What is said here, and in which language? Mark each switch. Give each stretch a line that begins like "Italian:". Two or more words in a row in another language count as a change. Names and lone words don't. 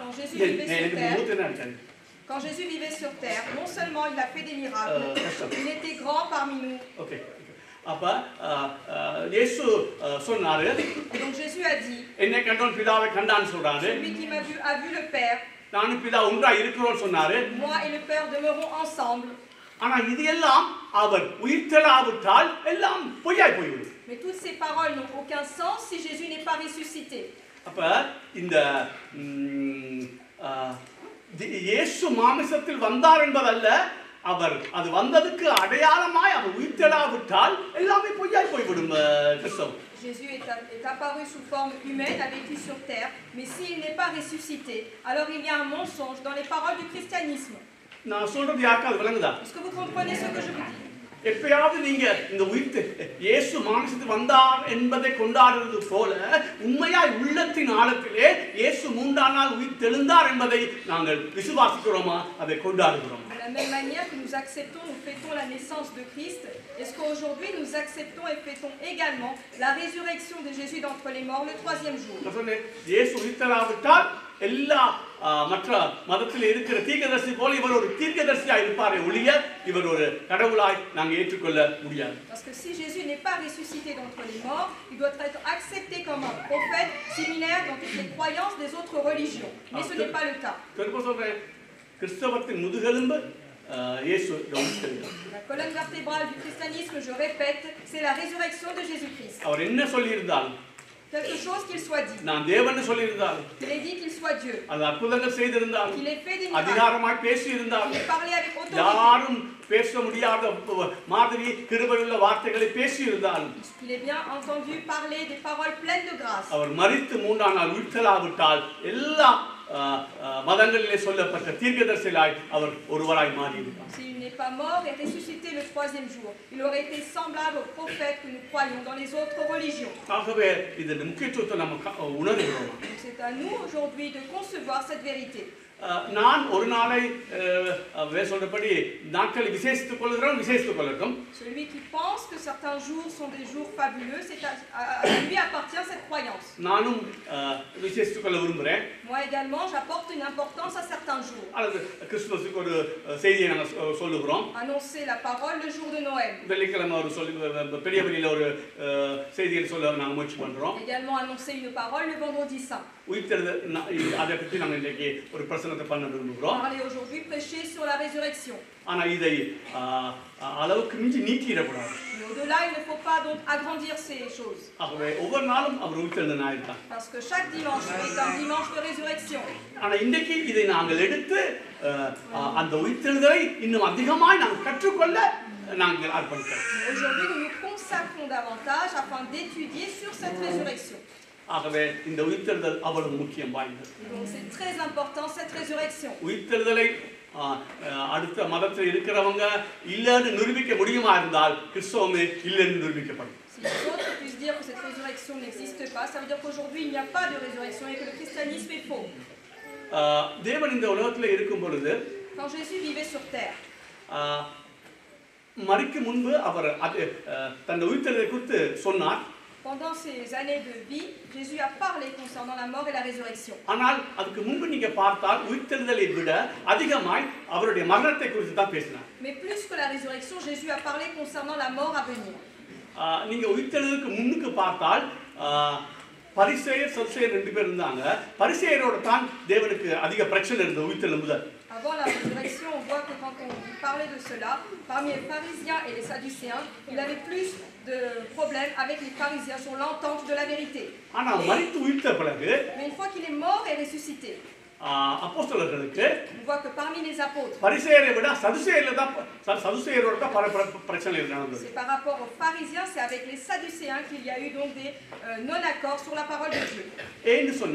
French: Quand Jésus vivait sur terre, non seulement il a fait des miracles, il était grand parmi nous.
Tamil: அப்ப இயேசு சொன்னாரு,
French: Et donc Jésus a dit,
Tamil: என்னை கண்டவன் பிதாவை கண்டான்னு சொல்றாரு.
French: Celui qui m'a vu a vu le Père.
Tamil: நானும் பிதா ஒன்றா இருக்கிறோம்னு சொன்னாரு.
French: Moi et le Père demeurons ensemble.
Tamil: ஆனா இது எல்லாம் அவர் உயிர்த்தெழாவிட்டால் எல்லாம் பொய்யாய் போய்விடும்.
French: Mais toutes ces paroles n'ont aucun sens si Jésus n'est pas ressuscité.
Tamil: அப்ப இந்த இயேசு மாமிசத்தில் வந்தார் என்பதல்ல, அவர் அது வந்ததுக்கு அடையாளமாய் அவர் உயிர்த்தெழாவிட்டால் எல்லாமே பொய்யாய் போய்விடும் கிறிஸ்தவம்.
French: Jésus est apparu sous forme humaine, a vécu sur terre, mais s'il n'est pas ressuscité, alors il y a un mensonge dans les paroles du christianisme.
Tamil: நான் சொல்றது யாருக்காவது விளங்குதா?
French: Est-ce que vous comprenez ce que je vous dis?
Tamil: எப்பயாவது நீங்க இந்த இயேசு மாமிசத்தில் வந்தார் என்பதை கொண்டாடுறது போல உண்மையாய் உள்ளத்தின் ஆழத்திலே இயேசு மூன்றாம் நாள் உயிர்த்தெழுந்தார் என்பதை நாங்கள் விசுவாசிக்கிறோமா, அதை கொண்டாடுகிறோம்?
French: De la même manière que nous acceptons, nous fêtons la naissance de Christ, est-ce qu'aujourd'hui nous acceptons et fêtons également la résurrection de Jésus d'entre les morts le troisième jour?
Tamil: இயேசு உயிர்த்தெழாவிட்டால் எல்லா மற்ற மதத்தில் இருக்கிற தீர்க்கதரிசி போல இவர் ஒரு தீர்க்கதரிசியாய் இருப்பாரே ஒழிய இவர் ஒரு கடவுளாய் நாங்கள் ஏற்றுக்கொள்ள முடியாது.
French: Parce que si Jésus n'est pas ressuscité d'entre les morts, il doit être accepté comme un prophète similaire dans toutes les croyances des autres religions. Mais ce n'est pas le cas.
Tamil: கிறிஸ்தவத்தின் முதுகெலும்பு இயேசு.
French: La colonne vertébrale du christianisme, je répète, c'est la résurrection de Jésus-Christ.
Tamil: அவர் என்ன சொல்லியிருந்தால்,
French: quelque chose qu'il soit dit,
Tamil: நான் தேவன் சொல்லியிருந்தால்,
French: qu'il ait dit qu'il soit Dieu,
Tamil: அது அற்புதங்கள் செய்திருந்தால்,
French: qu'il ait fait des miracles,
Tamil: அதிகாரமாய் பேசி இருந்தால்,
French: qu'il ait parlé avec autorité,
Tamil: யாரும் பேச முடியாத மாதிரி கிருபையுள்ள வார்த்தைகளை பேசி இருந்தால்,
French: qu'il ait bien entendu parler des paroles pleines de grâce,
Tamil: அவர் மரித்து மூன்றாம் நாள் உயிர்த்தெழாவிட்டால் எல்லா மதங்களிலே சொல்லப்பட்ட தீர்க்கதரிசியாய் அவர் ஒருவராய் மாறிவிட்டார்.
French: S'il n'est pas mort et ressuscité le troisième jour, il aurait été semblable aux prophètes que nous croyons dans les autres religions.
Tamil: ஆகவே இதன் முக்கியத்துவத்தை நம்ம உணர்கிறோம்.
French: C'est à nous aujourd'hui de concevoir cette vérité.
Tamil: நான் ஒரு நாளை சொல்றபடி நாட்களை விசேஷித்துக் கொள்கிறோம், விசேஷித்துக் கொள்ளட்டும்.
French: Celui qui pense que certains jours sont des jours fabuleux, c'est à lui appartient cette croyance.
Tamil: நானும் விசேஷித்துக் கொள்ள விரும்புகிறேன்.
French: Moi également, j'apporte une importance à certains jours.
Tamil: அல்லது கிறிஸ்துமஸுக்கு ஒரு செய்தியை நாங்கள் சொல்லுகிறோம்.
French: Annoncer la parole le jour de Noël.
Tamil: வெள்ளிக்கிழமை ஒரு பெரிய வெளியில ஒரு செய்தியை சொல்ல நாங்கள் முயற்சி பண்றோம்.
French: Également annoncer une parole le vendredi saint.
Tamil: அதை பற்றி நாங்கள் இன்றைக்கு ஒரு பிரசங்கத்தை பண்ண விரும்புகிறோம்.
French: Parler aujourd'hui, prêcher sur la résurrection.
Tamil: ஆனா இதை அளவுக்கு மிஞ்சி நீட்டிடக்கூடாது.
French: Mais au-delà, il ne faut pas donc agrandir ces choses.
Tamil: ஆகவே ஒவ்வொரு நாளும் அவர் உயிர்த்தெழுந்த நாள் தான்.
French: Parce que chaque dimanche est un dimanche de résurrection.
Tamil: ஆனா இன்றைக்கு இதை நாங்கள் எடுத்து அந்த உயிர்த்தெழுதலை இன்னும் அதிகமாய் நாங்கள் கற்றுக்கொள்ள நாங்கள் அர்ப்பணிக்கிறோம்.
French: Aujourd'hui, nous nous consacrons davantage afin d'étudier sur cette résurrection.
Tamil: ஆகவே இந்த உயிர்த்தெழுதல் அவ்வளவு முக்கியம் வாய்ந்தது.
French: Donc c'est très important cette résurrection.
Tamil: உயிர்த்தெழுதலை அடுத்த மதத்தில் இருக்கிறவங்க இல்லைன்னு நிரூபிக்க முடியுமா இருந்தால் கிறிஸ்தவமே இல்லைன்னு நிரூபிக்கப்படும்.
French: Si les autres puissent dire que cette résurrection n'existe pas, ça veut dire qu'aujourd'hui il n'y a pas de résurrection et que le christianisme est faux.
Tamil: தேவன் இந்த உலகத்தில் இருக்கும் பொழுது,
French: quand Jésus vivait sur terre,
Tamil: மரிக்கும் முன்பு அவர் தன் உயிர்த்தெழுதலை குறித்து சொன்னார்.
French: pendant ces années de vie, Jésus a parlé concernant la mort et la résurrection.
Tamil: ஆனால் அதுக்கு முன்பு நீங்க பார்த்தால் உயிர்த்தெழுதலை விட அதிகமாய் அவருடைய மரணத்தை குறித்து தான் பேசினார்.
French: Mais plus que la résurrection, Jésus a parlé concernant la mort à venir.
Tamil: நீங்க உயிர்த்தெழுதலுக்கு முன்னுக்கு பார்த்தால் பரிசேயர் சதுசேயர் ரெண்டு பேர் இருந்தாங்க. பரிசேயரோட தான் தேவனுக்கு அதிக பிரச்சனை இருந்தது உயிர்த்தெழும்புதல்.
French: Avant la résurrection, on voit que quand on parlait de cela, parmi les pharisiens et les sadducéens, il avait plus de problèmes avec les pharisiens sur l'entente de la vérité.
Tamil: ஆனா மரித்து உயிர்த்த பிறகு,
French: mais une fois qu'il est mort et ressuscité,
Tamil: அப்போஸ்தலர்களுக்கு
French: on voit que parmi les apôtres,
Tamil: பரிசேயரை விட சதுசேயரோட தான் பிரச்சனை இருந்தது.
French: c'est par rapport aux pharisiens, c'est avec les sadducéens qu'il y a eu donc des non-accords sur la parole de Dieu.